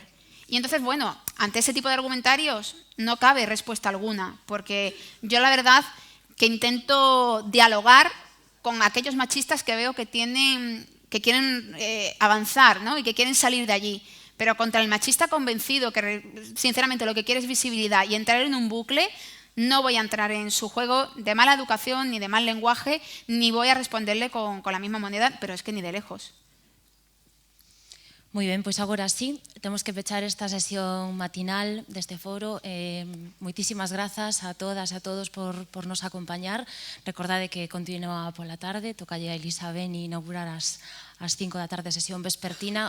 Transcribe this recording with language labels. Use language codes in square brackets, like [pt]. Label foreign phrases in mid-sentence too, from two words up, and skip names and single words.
[es] Y entonces, bueno, ante ese tipo de argumentarios no cabe respuesta alguna, porque yo la verdad que intento dialogar con aquellos machistas que veo que quieren avanzar, ¿no? Y que quieren salir de allí. Pero contra el machista convencido que sinceramente lo que quiere es visibilidad y entrar en un bucle, no voy a entrar en su juego de mala educación ni de mal lenguaje, ni voy a responderle con la misma moneda, pero es que ni de lejos. [gl] Moi ben, pois agora sí, temos que pechar esta sesión matinal deste foro. Moitísimas grazas a todas e a todos por nos acompañar. Recordade que continua pola tarde, tocalle a Elisa Beni inaugurar as 5 da tarde sesión vespertina.